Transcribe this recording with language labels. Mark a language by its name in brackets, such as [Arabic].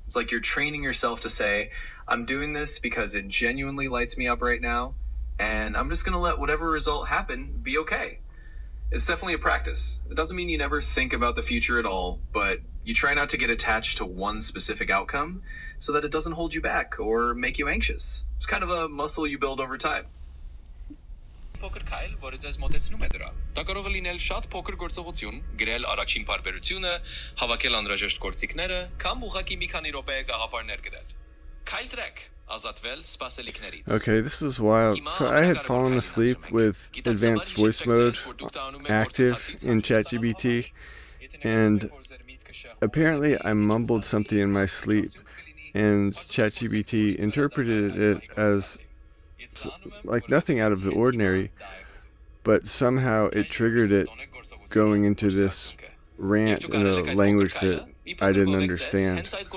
[English] It's like you're training yourself to say, I'm doing this because it genuinely lights me up right now, and I'm just going to let whatever result happen be okay. It's definitely a practice. It doesn't mean you never think about the future at all, but you try not to get attached to one specific outcome so that it doesn't hold you back or make you anxious. It's kind of a muscle you build over time. [Armenian] Փոքր քայլ, որը ձեզ մոտեցնում է դրան։ Դա կարող է լինել շատ փոքր գործողություն, գրել առաջին բարբերությունը, հավաքել անհրաժեշտ գործիքները, կամ ուղղակի մի քանի րոպե գաղափարներ գրել։ Քայլ տրեք, [English] Okay, this was wild. So I had fallen asleep with advanced voice mode active in ChatGPT, and apparently I mumbled something in my sleep, and ChatGPT interpreted it as like nothing out of the ordinary, but somehow it triggered it going into this rant in a language that I didn't understand.